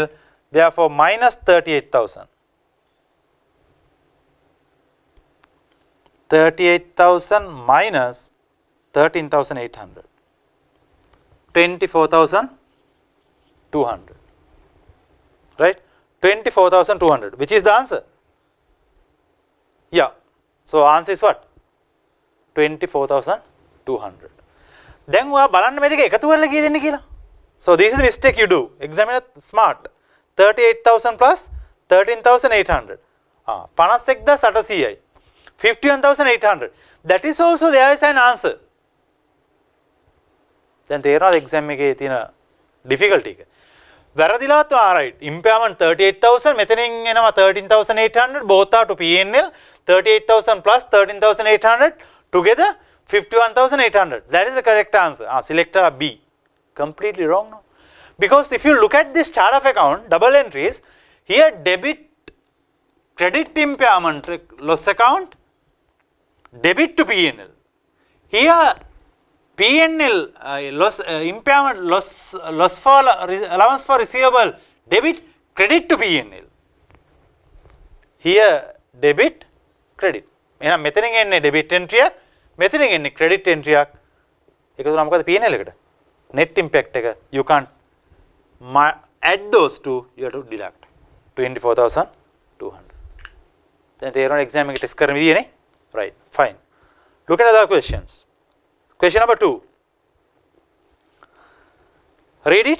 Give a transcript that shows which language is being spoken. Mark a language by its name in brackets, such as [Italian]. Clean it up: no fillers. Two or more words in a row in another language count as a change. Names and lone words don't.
[English] Therefore, minus 38,000. 38,000 minus 13,800. 24,200. Right? 24,200. Which is the answer? Yeah. So answer is what? [Sinhala] 24,200. Then ඔයා බලන්න මේ දෙක එකතු කරලා කී දෙන්නේ කියලා. [English] So this is the mistake you do. Examiner smart. 38,000 plus 13,800. 51,800. 51,800. That is also there is an answer. [Sinhala] දැන් තේරෙනවද exam එකේ තියෙන difficulty එක? [English] වැරදිලාත් right. Impairment 38,000 [Sinhala] මෙතනින් එනවා [English] 13,800 both are to P&L 38,000 plus 13,800 together 51,800. That is the correct answer. Selector B. Completely wrong now. Because if you look at this chart of account, double entries, here debit, credit impairment loss account, debit to P&L. Here P&L loss impairment loss for allowance for receivable, debit, credit to P&L. Here debit, credit. [Sinhala] එහෙනම් මෙතනින් එන්නේ [English] debit entry [Sinhala] එකක්, මෙතනින් එන්නේ [English] credit entry [Sinhala] එකක්. ඒක තුන මොකද P&L එකට? [English] Net impact [Sinhala] එක. [English] You can't add those two, you have to deduct 24,200. [Sinhala] දැන් තේරෙනවා exam එකේ test කරන විදියනේ? [English] Right, fine. Look at other questions. Question number 2. Read it.